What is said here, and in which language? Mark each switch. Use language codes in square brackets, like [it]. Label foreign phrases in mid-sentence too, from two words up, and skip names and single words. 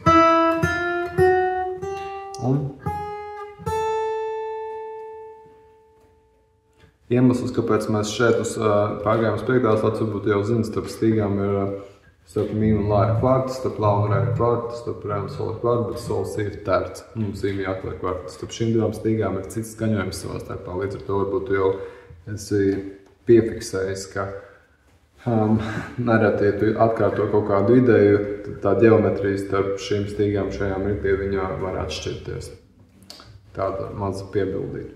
[lv] Un iemesls, kāpēc mēs šeit pārgājām uz 5. latas, varbūt jau zina, starp stīgām ir starp mi un la ir kvarts, starp la un re ir kvarts, starp re un sol ir kvarts, bet sol si ir terts, un si mi jākliek kvarts. Starp šīm divām stīgām ir cits skaņojums savā starpā, līdz ar to varbūt jau esi piefiksējis, ka nereti, ja tu atkārto kaut kādu ideju, tad tā ģeometrija starp šīm stīgām šajā mirklī viņā var atšķirties. Tāda maza piebildība.